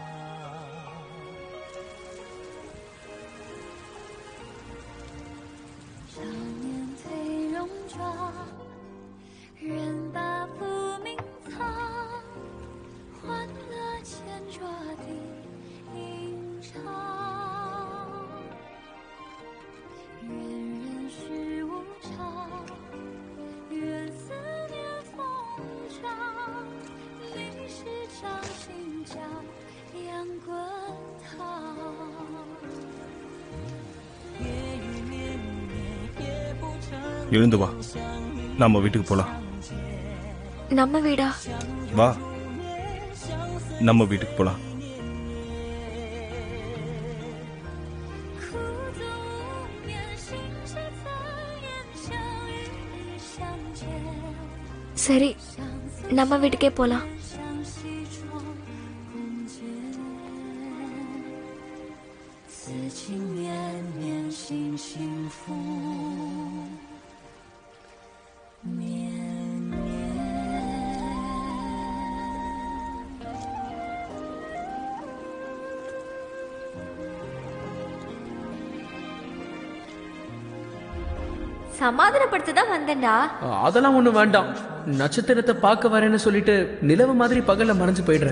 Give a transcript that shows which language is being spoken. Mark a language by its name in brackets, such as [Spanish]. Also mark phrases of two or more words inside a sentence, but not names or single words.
[Chinese] 少年褪戎装，人把浮名藏，换了千桌的吟唱。愿人世无常，愿思念风长。历史掌心角，扬滚烫。 [Tamil] எழுந்து வா, நம்ம வீட்டுக்கு போலாம். நம்ம வீடா? வா, நம்ம வீட்டுக்கு போலாம். சரி, நம்ம வீட்டுக்கே போலாம். [Chinese] 此情绵绵，心幸福绵绵。 [Tamil] சமாதானப்படுத்ததான் வந்தேன்டா. அதெல்லாம் ஒண்ணு வேண்டாம். நட்சத்திரத்தை பார்க்க வரேன்னு சொல்லிட்டு நிலவு மாதிரி பகல்ல மறைஞ்சு போயிடுறேன்.